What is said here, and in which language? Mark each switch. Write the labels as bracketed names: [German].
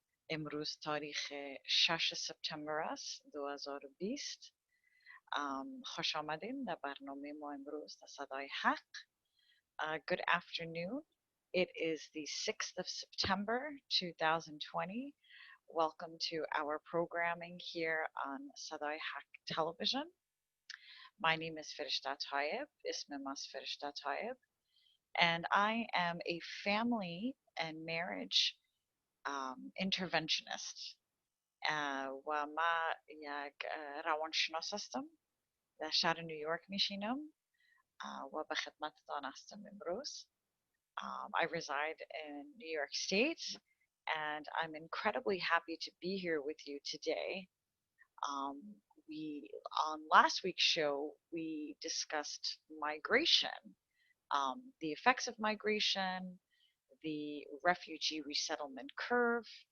[Persian] امروز تاریخ 6 سپتامبر است 2020. خوش آمدین در برنامه ما امروز در صدای حق. [English] Good afternoon. It is the 6th of September 2020. Welcome to our programming here on Sadai Haq Television. My name is Firishta Tayeb. [Persian] اسم ماست فرشته طایب. [English] And I am a family and marriage interventionist. [Persian] و ما یک روانشناس هستم در شهر نیویورک میشینم و به خدمتتان هستم امروز. [English] I reside in New York State and I'm incredibly happy to be here with you today. Um, we on last week's show we discussed migration, the effects of migration, the refugee resettlement curve.